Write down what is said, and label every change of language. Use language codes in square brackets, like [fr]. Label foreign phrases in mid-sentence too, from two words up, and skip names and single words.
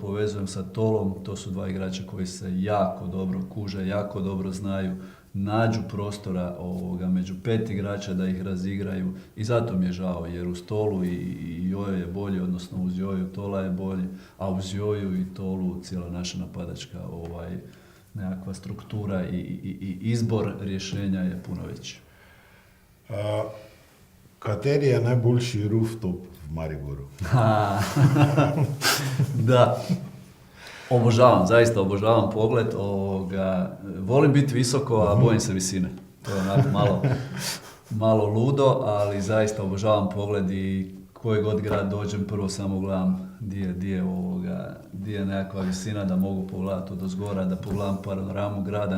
[hr] povezujem sa Tolom, to su dva igrača koji se jako dobro kuže, jako dobro znaju, nađu prostora među 5 igrača da ih razigraju i zato mi je žao jer uz Tolu i Jojo je bolji, odnosno uz Joju Tola je bolji, a uz Joju i Tolu cijela naša napadačka nekakva struktura i izbor rješenja je puno veći. [sl] Kateri je najboljši rooftop v Mariboru? [hr] Da. Obožavam, zaista obožavam pogled. Volim biti visoko, a bojim se visine. To je onako malo ludo, ali zaista obožavam pogled i koji god grad dođem, prvo samo gledam di je nekakva visina da mogu pogledati odozgora, da pogledam panoramu grada.